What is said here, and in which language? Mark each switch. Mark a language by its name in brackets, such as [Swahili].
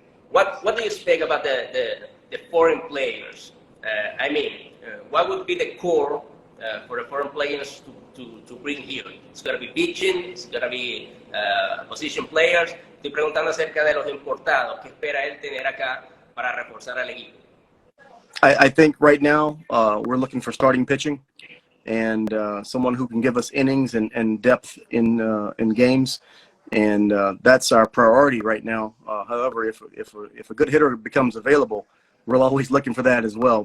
[English] What do you expect about the foreign players? I mean, what would be the core for the foreign players to bring here? It's going to be pitching, it's going to be position players. [Spanish] Estoy preguntando acerca de los importados. ¿Qué espera él tener acá para reforzar al equipo? [English] I think right now we're looking for starting pitching and someone who can give us innings and depth in games, and that's our priority right now. However, if a good hitter becomes available, we're always looking for that as well.